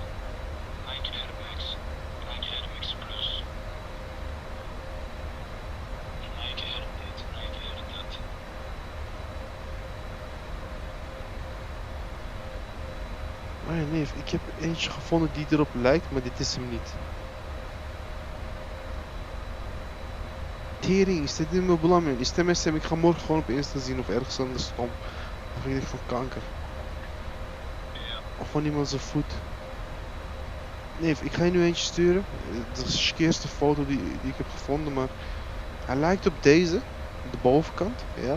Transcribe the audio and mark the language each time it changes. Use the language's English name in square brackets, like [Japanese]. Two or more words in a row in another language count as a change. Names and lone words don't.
[Dutch] Nike Air Max, Nike Air Max Plus, Nike Air dit, Nike Air dat. Maar ja, nee, ik heb eentje gevonden die erop lijkt, maar dit is hem niet. Tering, [Turkish] istediğimi bulamıyorum. [Dutch] İstemezsem ik ga morgen gewoon op Insta zien of ergens anders stom. Of weet ik van kanker. Of van iemand zijn voet. Nee, ik ga je nu eentje sturen. Dat is de skeerste foto die ik heb gevonden, maar hij lijkt op deze, de bovenkant, ja.